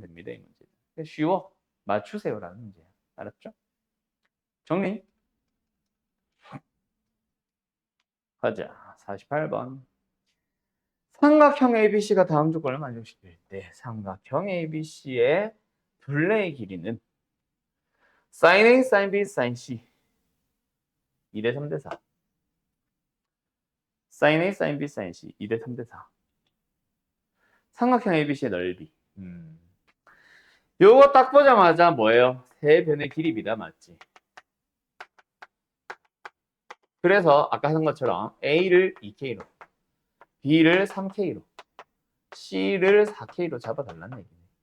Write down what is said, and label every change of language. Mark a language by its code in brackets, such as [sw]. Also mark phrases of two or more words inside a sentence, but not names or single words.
[ko] 이 문제. 쉬워. 맞추세요라는 문제야. 알았죠? 정리. 가자. 48번. 삼각형 ABC가 다음 조건을 만족시킬 때 삼각형 ABC의 둘레의 길이는 sin A, sin B, sin C 2대 3대 4 sin A, sin B, sin C 2대 3대 4 삼각형 ABC의 넓이 요거 딱 보자마자 뭐예요? 세 변의 길이비다 맞지? 그래서 아까 하는 것처럼 A를 2K로 B를 3K로 C를 4K로 잡아달라는 얘기네.